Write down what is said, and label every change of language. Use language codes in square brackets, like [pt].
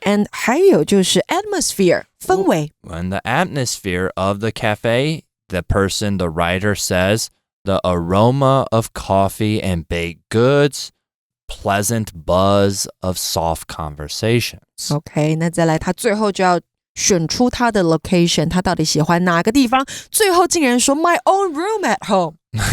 [zh] And 还有就是 atmosphere 氛围。 [en] In the atmosphere of the cafe, the writer says, the aroma of coffee and baked goods, pleasant buzz of soft conversations. [zh] OK， 那再来，他最后就要选出他的 location， 他到底喜欢哪个地方？最后竟然说 [en] my own room at home 。